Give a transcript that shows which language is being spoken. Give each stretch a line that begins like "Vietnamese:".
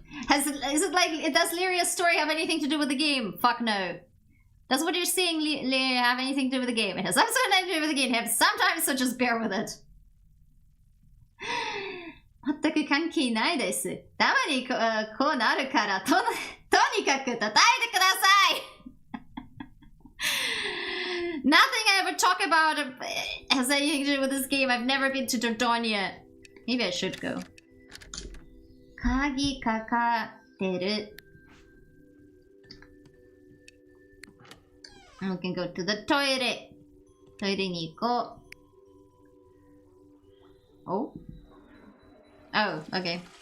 English: Is it like, does Lyria's story have anything to do with the game? Fuck no. Does what you're saying, Lyria, have anything to do with the game? It has absolutely nothing to do with the game. Sometimes, so just bear with it.
Japanese: 全く関係ないです。たまにこうなるから、とにかく叩いてください。
English: Nothing I ever talk about has anything to do with this game. I've never been to Dordogne. Maybe I should go.
Japanese: 鍵かかってる。
English: We can go to the toilet.
Japanese: トイレに行こう。
English: Oh? Oh, okay.